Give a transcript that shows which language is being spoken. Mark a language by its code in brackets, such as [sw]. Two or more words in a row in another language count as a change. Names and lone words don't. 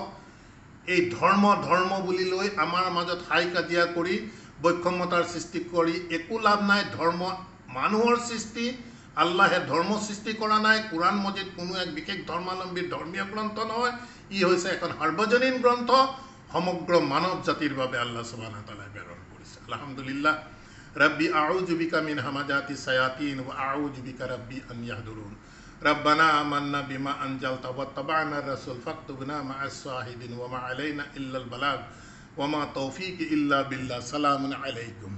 [as] এই ধৰ্ম বুলি লৈ আমাৰ মাজত হাই কাজিয়া কৰি বৈষম্যতাৰ সৃষ্টি কৰি একো লাভ নাই। ধৰ্ম মানুহৰ সৃষ্টি, আল্লাহে ধৰ্ম সৃষ্টি কৰা নাই। কোৰাণ মজিদ কোনো এক বিশেষ ধৰ্মাৱলম্বীৰ ধৰ্মীয় গ্ৰন্থ নহয়, ই হৈছে এখন সাৰ্বজনীন গ্ৰন্থ, সমগ্ৰ মানৱ জাতিৰ বাবে আল্লাহ [ar] سبحانه وتعالى [as] প্ৰেৰণ কৰিছে। আলহামদুলিল্লাহ। [ar] ربي أعوذ بك من همزات الشياطين وأعوذ بك ربي أن يحضرون ربنا آمنا بما أنزلت واتبعنا الرسول فاكتبنا مع الشاهدين وما علينا إلا البلاغ وما توفيق إلا بالله. سلام عليكم.